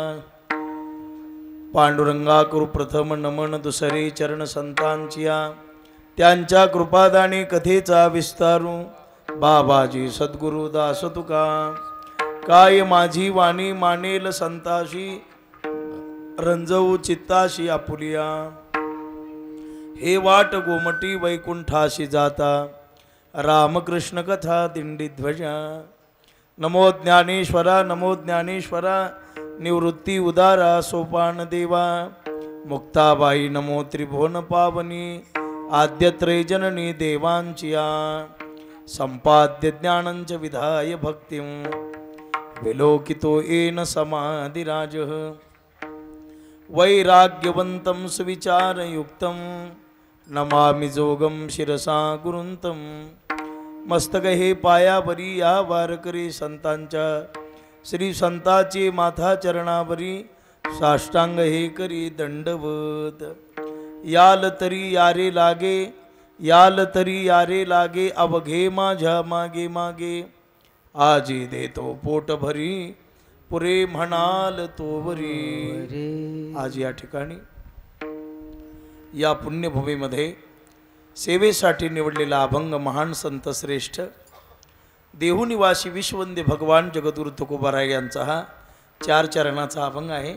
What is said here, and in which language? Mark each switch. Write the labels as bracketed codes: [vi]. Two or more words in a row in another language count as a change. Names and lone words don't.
[mr] पांडुरंगा करू प्रथम नमन, दुसरे चरण संतांचिया, त्यांच्या कृपादाने कथेचा विस्तारू, बाबाजी सद्गुरु दास तुका. काय माझी वाणी मानेल संताशी, रंजवू चित्ताशी आपुलिया. हे वाट गोमटी वैकुंठाशी जाता, रामकृष्ण कथा दिंडी ध्वजा. नमो ज्ञानेश्वरा, नमो ज्ञानेश्वरा, निवृत्ती उदारा सोपान देवा. मुक्ताबाई नमो त्रिभुवन पावनी, आद्यत्रय जननी देवांचिया. [sa] संपाद्य ज्ञानंच विधाय भक्तिं, विलोकितो येन समाधिराजः. वैराग्यवन्तं सुविचारयुक्तं, नमामि जोगं शिरसा गुरुंतं. [mr] मस्तक हे पायावरी या वारकरी संतांच्या, श्री संताची माथा चरणावरी, साष्टांग हे करी दंडवत. याल तरी यारे लागे, याल तरी यारे लागे, अवघे माझ्या मागे मागे, आजी देतो पोट भरी, पुरे म्हणाल तो वरी. आज या ठिकाणी या पुण्यभूमीमध्ये सेवेसाठी निवडलेला अभंग महान संत श्रेष्ठ देहुनिवासी विश्ववंद्य भगवान जगद्गुरु तुकोबाराय यांचा हा 4 चरणाचा अभंग आहे.